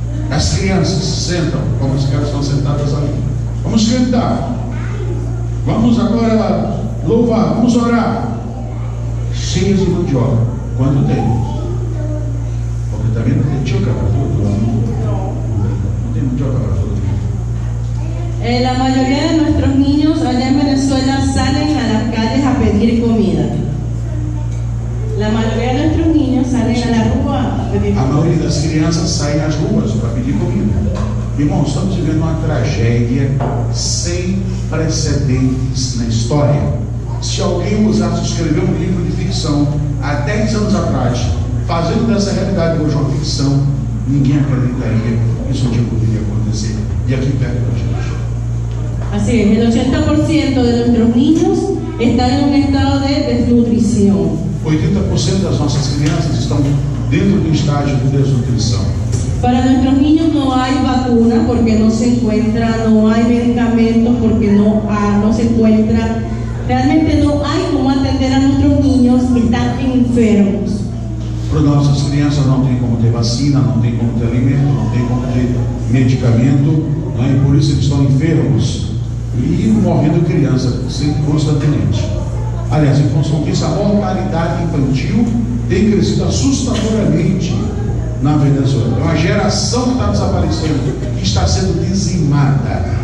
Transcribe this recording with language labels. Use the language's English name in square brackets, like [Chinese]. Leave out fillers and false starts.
[Portuguese] As crianças sentam, como as crianças estão sentadas ali. Vamos cantar. Vamos agora louvar, vamos orar. Cheios de mandioca, quando tem. Porque também não tem mandioca para tudo. Não tem mandioca para tudo. [Spanish] La mayoría de nuestros niños allá en Venezuela salen a las calles a pedir comida. La mayoría de nuestros niños salen a [Portuguese] A maioria das crianças saem às ruas para pedir comida. Irmãos, estamos vivendo uma tragédia sem precedentes na história. Se alguém ousasse escrever um livro de ficção há 10 anos atrás, fazendo dessa realidade hoje uma ficção, ninguém acreditaria que isso um dia poderia acontecer. E aqui perto da gente. [Spanish] Así es, el 80% de nuestros niños están en un estado de desnutrición. [Portuguese] 80% das nossas crianças estão dentro do estágio de desnutrição. [Spanish] Para nuestros niños no hay vacuna porque no se encuentra, no hay medicamentos porque no se encuentra. Realmente no hay cómo atender a nuestros niños que están enfermos. [Portuguese] Para nossas crianças não tem como ter vacina, não tem como ter alimento, não tem como ter medicamento, não é? E por isso eles estão enfermos e morrendo criança constantemente. Aliás, em função disso, a mortalidade infantil tem crescido assustadoramente na Venezuela. É uma geração que está desaparecendo, que está sendo dizimada.